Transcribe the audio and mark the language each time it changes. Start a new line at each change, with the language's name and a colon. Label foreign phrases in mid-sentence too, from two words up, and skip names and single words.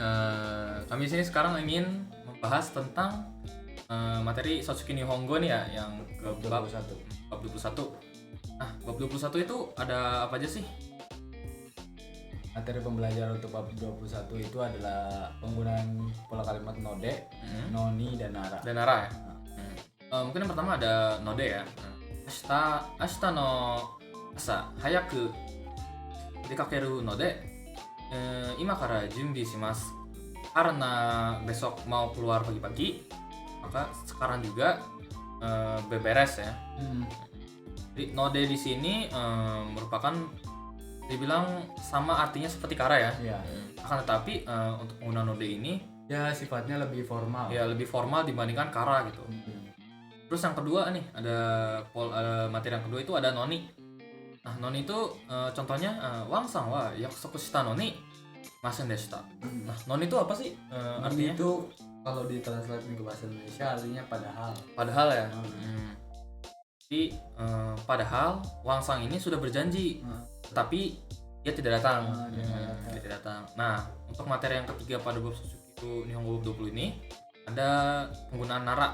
Indonesian: Kami di sini sekarang ingin membahas tentang materi Shotsuki Nihongo nih ya, yang ke bab 21. Nah, bab 21 itu ada apa aja sih? Materi pembelajaran untuk bab 21 itu adalah penggunaan pola kalimat node, noni, dan nara. Ya. Mungkin yang pertama ada node ya.
Japanese: 明日の朝早く出かけるので、今から準備します.
Indonesian: Karena besok mau keluar pagi-pagi, maka sekarang juga beberes ya. Jadi node di sini merupakan dibilang sama artinya seperti kara ya. Iya. Akan tetapi untuk penggunaan node ini Ya sifatnya lebih formal. ya lebih formal dibandingkan kara gitu. Terus yang kedua nih ada materi yang kedua itu ada noni. Nah noni itu contohnya
Japanese: ワンさんは約束したのにませんでした.
Indonesian: Nah noni itu apa sih Artinya artinya? itu kalau ditranslate ke bahasa Indonesia artinya padahal. Padahal ya. Jadi padahal wangsang ini sudah berjanji, tapi dia tidak datang. Dia tidak datang. Nah untuk materi yang ketiga pada bab Suzuki Nihongo bab 20 ini ada penggunaan nara.